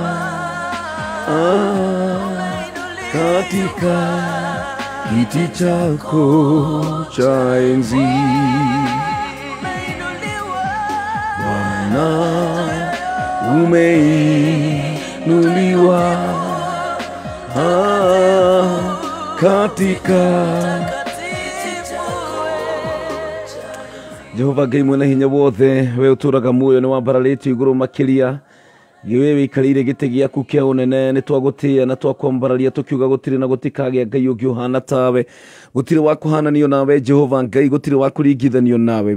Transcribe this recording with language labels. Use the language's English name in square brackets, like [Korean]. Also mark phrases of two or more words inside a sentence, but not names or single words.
[Kikuyu] katika kiti chako cha enzi. [Swahili] Bwana umeinuliwa katika [Kikuyu] Jehova Ngai mwene hinya wothe, we uturaga muoyo ni wambararĩtio igũrũ makĩria. Giwe wikarire gite giaku kia unene ni twagutia na twakwambararia tukiuga gutire na gutikagĩa Ngai ũngĩ ũhana tawe, gutire wa kuhananio nawe Jehova Ngai, gutire wa kuringithanio nawe.